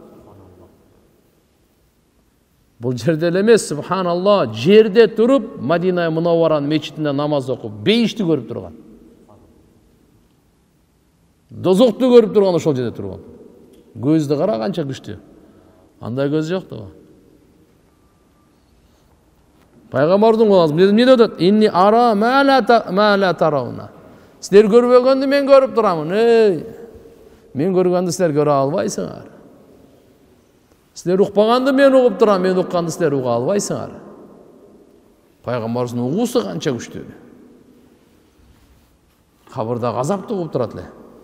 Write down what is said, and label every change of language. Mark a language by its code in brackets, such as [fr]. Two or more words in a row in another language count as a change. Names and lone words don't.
[ky] Бул жерде эле эмес, субханалла, жерде туруп, Мадина Мунавваранын мечитинде намаз окуп, бейишти көрүп турган. Дозокту көрүп турган ошол жерде турган. Көздү кара канча күчтүү. Андай көз жок да. Пайгамбардын куласы эмне деп атат? [ar] إني أرى ما لا ترون. [ky] Силер көрбөгөндү мен көрүп турамын. Мен көргөндү силер көрө албайсыңар. Силер укпаганды мен угуп турам, мен укканды силер уга албайсыңар. Пайгамбардын угуусу канча күчтүү. Кабырда азапты угуп турат эле.